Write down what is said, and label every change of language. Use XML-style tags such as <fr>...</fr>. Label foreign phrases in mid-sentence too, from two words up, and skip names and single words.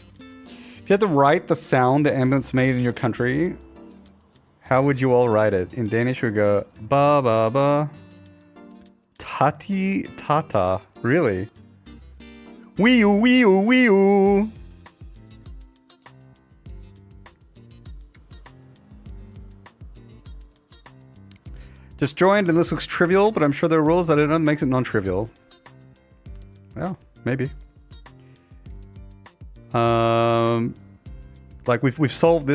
<en>If you had to write the sound the ambulance made in your country, how would you all write it? In Danish, we go ba ba ba, tati tata. Really? Wee oo wee oo wee oo. Just joined and this looks trivial, but I'm sure there are rules that it makes it non-trivial. Well, maybe. Like we've solved this.</en>